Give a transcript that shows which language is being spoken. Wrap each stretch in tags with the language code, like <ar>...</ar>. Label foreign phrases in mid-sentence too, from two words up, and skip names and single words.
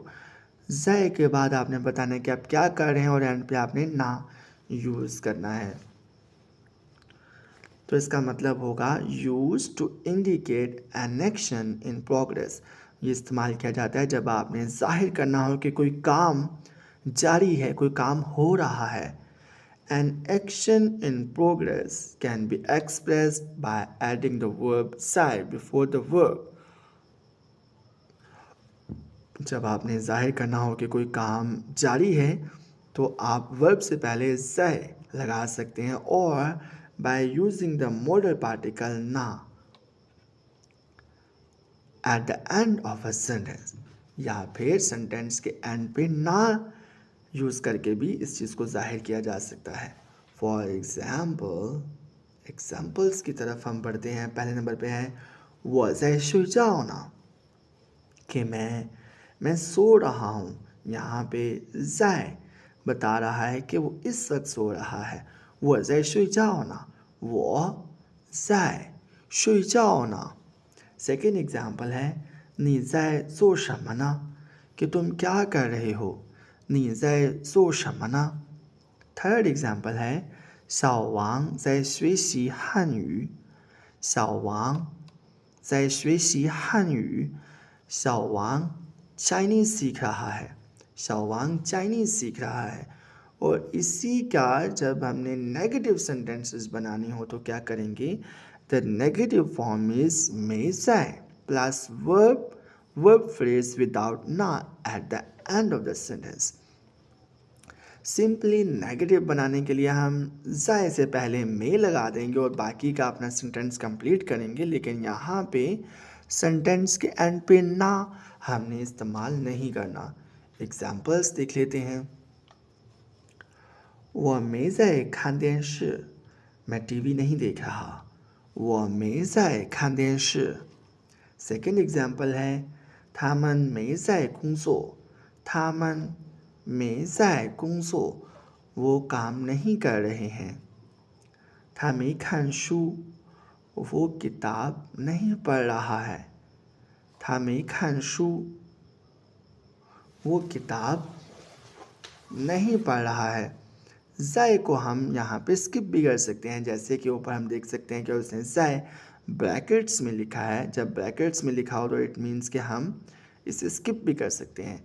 <hi>ज़ै के बाद आपने बताना है कि आप क्या कर रहे हैं और एंड पे आपने ना यूज़ करना है। तो इसका मतलब होगा</hi> <en>used to indicate an action in progress.</en> <hi>ये इस्तेमाल किया जाता है जब आपने ज़ाहिर करना हो कि कोई काम जारी है, कोई काम हो रहा है।</hi> <en>An action in progress can be expressed by adding the verb say before the verb.</en> <hi>जब आपने ज़ाहिर करना हो कि कोई काम जारी है तो आप वर्ब से पहले say लगा सकते हैं और</hi> <en>by using the modal particle na at the end of a sentence,</en> <hi>या फिर सेंटेंस के एंड पे ना यूज़ करके भी इस चीज़ को ज़ाहिर किया जा सकता है।</hi> <en>for examples</en> <hi>की तरफ हम बढ़ते हैं। पहले नंबर पे है</hi> <zh>我睡觉呢,</zh> <hi>कि मैं सो रहा हूँ। यहाँ पे ज़ाय बता रहा है कि वो इस वक्त सो रहा है।</hi> <zh>我睡觉呢，我在睡觉呢.</zh> <hi>सेकेंड एग्जाम्पल है</hi> <zh>你在做什么呢,</zh> <hi>कि तुम क्या कर रहे हो।</hi> <zh>你在做什么呢.</zh> <hi>थर्ड एग्जाम्पल है</hi> <zh>小王在学习汉语。小王在学习汉语。</zh> <hi>小王 चाइनीज़ सीख रहा है। 小王 चाइनीज़ सीख रहा है। और इसी का जब हमने नेगेटिव सेंटेंसेस बनाने हो तो क्या करेंगे।</hi> <en>the negative form is</en> <zh>没在</zh> <en>plus verb phrase without ne at the end of the sentence.</en> <hi>सिंपली नेगेटिव बनाने के लिए हम ज़ाय से पहले में लगा देंगे और बाकी का अपना सेंटेंस कंप्लीट करेंगे, लेकिन यहाँ पे सेंटेंस के एंड पे ना हमने इस्तेमाल नहीं करना। एग्जाम्पल्स देख लेते हैं।</hi> <zh>我没在看电视</zh> <hi>मैं टीवी नहीं देख रहा।</hi> <zh>我没在看电视</zh> <hi>सेकेंड एग्जाम्पल है</hi> <zh>他们没在工作 他们没在工作</zh> <hi>वो काम नहीं कर रहे हैं।</hi> <zh>他没看书</zh> <hi>वो किताब नहीं पढ़ रहा है।</hi> <zh>他没看书</zh> <hi>वो किताब नहीं पढ़ रहा है। ज़ाय को हम यहाँ पे स्किप भी कर सकते हैं, जैसे कि ऊपर हम देख सकते हैं कि उसने ज़ाय ब्रैकेट्स में लिखा है। जब ब्रैकेट्स में लिखा हो तो</hi> <en>it means</en> <hi>कि हम इसे स्किप भी कर सकते हैं।</hi>